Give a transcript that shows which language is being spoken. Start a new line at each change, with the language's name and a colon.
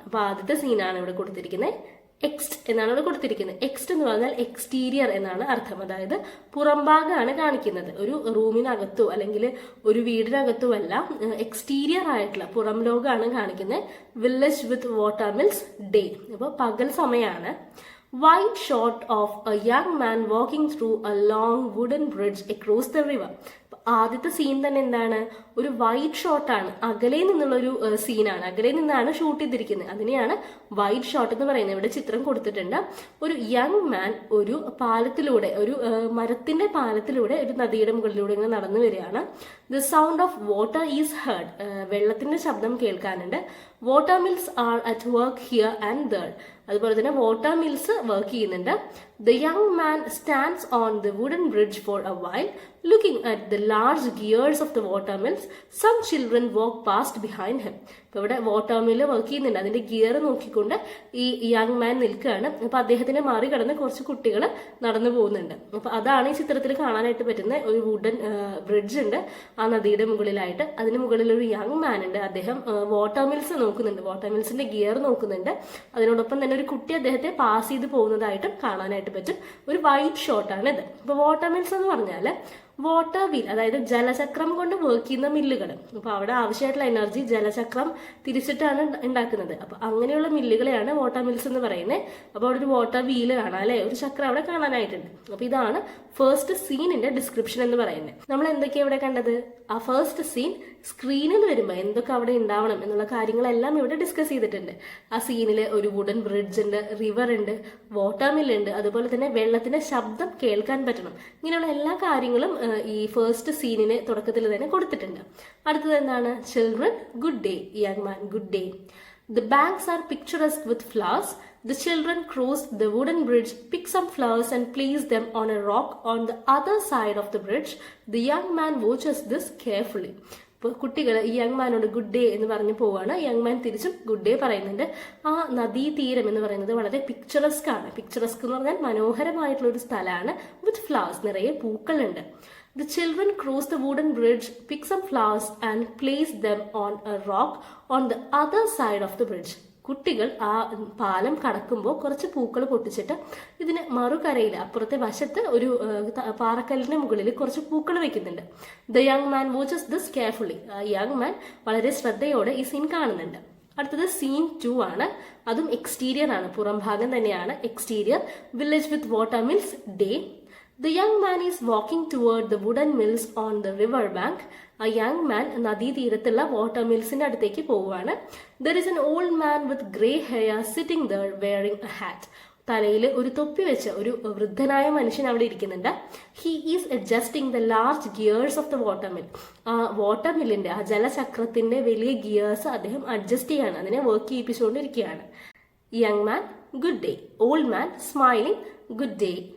Malayalam: അപ്പൊ ആദ്യത്തെ സീനാണ് ഇവിടെ കൊടുത്തിരിക്കുന്നത്. എക്സ്റ്റ് എന്നാണ് ഇവിടെ കൊടുത്തിരിക്കുന്നത്. എക്സ്റ്റ് എന്ന് പറഞ്ഞാൽ എക്സ്റ്റീരിയർ എന്നാണ് അർത്ഥം. അതായത് പുറംഭാഗമാണ് കാണിക്കുന്നത്. ഒരു റൂമിനകത്തോ അല്ലെങ്കിൽ ഒരു വീടിനകത്തോ അല്ല, എക്സ്റ്റീരിയർ ആയിട്ടുള്ള പുറം ലോകമാണ് കാണിക്കുന്നത്.
English: Village with watermills, day.
Malayalam: അപ്പോൾ പകൽ സമയമാണ്.
English: Wide shot of a young man walking through a long wooden bridge across the river.
Malayalam: ആദ്യത്തെ സീൻ തന്നെ എന്താണ്? ഒരു വൈഡ് ഷോട്ടാണ്, അകലെ നിന്നുള്ള ഒരു സീനാണ്, അകലെ നിന്നാണ് ഷൂട്ട് ചെയ്തിരിക്കുന്നത്. അതിനെയാണ് വൈഡ് ഷോട്ട് എന്ന് പറയുന്നത്. ഇവിടെ ചിത്രം കൊടുത്തിട്ടുണ്ട്. ഒരു യങ് മാൻ ഒരു പാലത്തിലൂടെ, ഒരു മരത്തിന്റെ പാലത്തിലൂടെ ഒരു നദിയുടെ മുകളിലൂടെ ഇങ്ങനെ നടന്നു വരികയാണ്.
English: The sound of water is heard.
Malayalam: വെള്ളത്തിന്റെ ശബ്ദം കേൾക്കാനുണ്ട്.
English: Water mills are at work here and there.
Malayalam: അതുപോലെ തന്നെ വാട്ടർ മിൽസ് വർക്ക് ചെയ്യുന്നുണ്ട്.
English: The young man stands on the wooden bridge for a while looking at the large gears of the watermills. Some children walk past behind him.
Malayalam: അപ്പൊ ഇവിടെ water mill work ചെയ്യുന്നുണ്ട്, അതിന്റെ gear നോക്കിക്കൊണ്ട് ഈ young man നിൽക്കുകയാണ്. അപ്പൊ അദ്ദേഹത്തിനെ മറികടന്ന് കുറച്ച് കുട്ടികൾ നടന്നു പോകുന്നുണ്ട്. അപ്പൊ അതാണ് ഈ ചിത്രത്തിൽ കാണാനായിട്ട് പറ്റുന്ന ഒരു വുഡൻ ബ്രിഡ്ജ് ഉണ്ട് ആ നദിയുടെ മുകളിലായിട്ട്. അതിന് മുകളിൽ ഒരു യങ് മാൻ ഉണ്ട്, അദ്ദേഹം വാട്ടർ മിൽസ് നോക്കുന്നുണ്ട്, വാട്ടർ മിൽസിന്റെ ഗിയർ നോക്കുന്നുണ്ട്. അതിനോടൊപ്പം തന്നെ ഒരു കുട്ടി അദ്ദേഹത്തെ പാസ് ചെയ്ത് പോകുന്നതായിട്ടും കാണാനായിട്ട് പറ്റും. ഒരു വൈറ്റ് ഷോട്ടാണ് ഇത്. ഇപ്പൊ വാട്ടർ മിൽസ് എന്ന് പറഞ്ഞാൽ വാട്ടർ വീൽ, അതായത് ജലചക്രം കൊണ്ട് വർക്ക് ചെയ്യുന്ന മില്ലുകൾ. അപ്പൊ അവിടെ ആവശ്യമായിട്ടുള്ള എനർജി ജലചക്രം തിരിച്ചിട്ടാണ് ഉണ്ടാക്കുന്നത്. അപ്പൊ അങ്ങനെയുള്ള മില്ലുകളെയാണ് വാട്ടർ മിൽസ് എന്ന് പറയുന്നത്. അപ്പൊ അവിടെ ഒരു വാട്ടർ വീല് കാണാം അല്ലെ, ഒരു ചക്രം അവിടെ കാണാനായിട്ടുണ്ട്. അപ്പൊ ഇതാണ് ഫസ്റ്റ് സീനിന്റെ ഡിസ്ക്രിപ്ഷൻ എന്ന് പറയുന്നത്. നമ്മൾ എന്തൊക്കെയാണ് ഇവിടെ കണ്ടത്? ആ ഫസ്റ്റ് സീൻ സ്ക്രീനിൽ വരുമ്പോൾ എന്തൊക്കെ അവിടെ ഉണ്ടാവണം എന്നുള്ള കാര്യങ്ങളെല്ലാം ഇവിടെ ഡിസ്കസ് ചെയ്തിട്ടുണ്ട്. ആ സീനിൽ ഒരു വുഡൻ ബ്രിഡ്ജ് ഉണ്ട്, റിവർ ഉണ്ട്, വാട്ടർ മില്ല് ഉണ്ട്, അതുപോലെ തന്നെ വെള്ളത്തിന്റെ ശബ്ദം കേൾക്കാൻ പറ്റണം. ഇങ്ങനെയുള്ള എല്ലാ കാര്യങ്ങളും ഈ ഫസ്റ്റ് സീനിന് തുടക്കത്തിൽ തന്നെ കൊടുത്തിട്ടുണ്ട്. അടുത്തത് എന്താണ്?
English: Children good day, young man good day. The banks are picturesque with flowers. The children cross the wooden bridge, pick some flowers and place them on a rock on the other side of the bridge. The young man watches this carefully.
Malayalam: ഇപ്പോൾ കുട്ടികൾ ഈ young മാനോട് good day എന്ന് പറഞ്ഞു പോവാണ്. Young man തിരിച്ചും good day പറയുന്നുണ്ട്. ആ നദീതീരം എന്ന് പറയുന്നത് വളരെ പിക്ചറസ്ക് ആണ്. പിക്ചറസ്ക് എന്ന് പറഞ്ഞാൽ മനോഹരമായിട്ടുള്ള ഒരു സ്ഥലമാണ്.
English: with flowers,
Malayalam: നിറയെ പൂക്കളുണ്ട്.
English: The children cross the wooden bridge, pick some flowers and place them on a rock on the other side of the bridge.
Malayalam: കുട്ടികൾ ആ പാലം കടക്കുമ്പോൾ കുറച്ച് പൂക്കൾ പൊട്ടിച്ചിട്ട് ഇതിന് മറുകരയിൽ അപ്പുറത്തെ വശത്ത് ഒരു പാറക്കല്ലിന്റെ മുകളിൽ കുറച്ച് പൂക്കൾ വെക്കുന്നുണ്ട്.
English: The young man watches this carefully.
Malayalam: Young man വളരെ ശ്രദ്ധയോടെ ഈ സീൻ കാണുന്നുണ്ട്. അടുത്തത് സീൻ 2 ആണ്. അതും എക്സ്റ്റീരിയർ ആണ്, പുറം ഭാഗം തന്നെയാണ്.
English: Exterior village with water mills, day. The young man is walking toward the wooden mills on the river bank. A young man
Malayalam: നദീതീരത്തുള്ള water മിൽസിന്റെ അടുത്തേക്ക് പോവുകയാണ്.
English: There is an old man with grey hair sitting there wearing a hat.
Malayalam: തലയിൽ ഒരു തൊപ്പി വെച്ച ഒരു വൃദ്ധനായ മനുഷ്യൻ അവിടെ ഇരിക്കുന്നുണ്ട്.
English: He is adjusting the large gears of the water mill.
Malayalam: ആ വാട്ടർ മില്ലിന്റെ, ആ ജലചക്രത്തിന്റെ വലിയ ഗിയേഴ്സ് അദ്ദേഹം അഡ്ജസ്റ്റ് ചെയ്യാണ്, അതിനെ work ചെയ്യിപ്പിച്ചുകൊണ്ടിരിക്കുകയാണ്.
English: Young man good day, old man smiling good day.